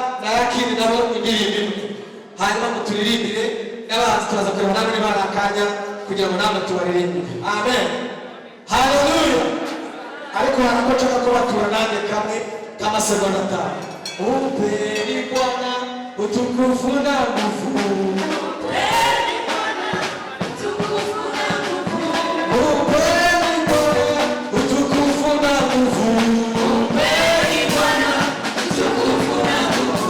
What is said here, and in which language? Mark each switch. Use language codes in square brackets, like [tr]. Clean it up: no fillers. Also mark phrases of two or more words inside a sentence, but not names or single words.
[rw] hanyuma muturirimbire n'abahanzi turaza kureba namwe bari akanya kugira ngo namwe tubaririmbire. Amen. Haleluya. Ariko harako nshaka ko batura nanjye kamwe k'amasegonda atanu. [sw] Upeni Bwana utukufu na nguvu. Upeni Bwana utukufu na nguvu. Upeni Bwana utukufu na nguvu. Upeni Bwana utukufu na nguvu.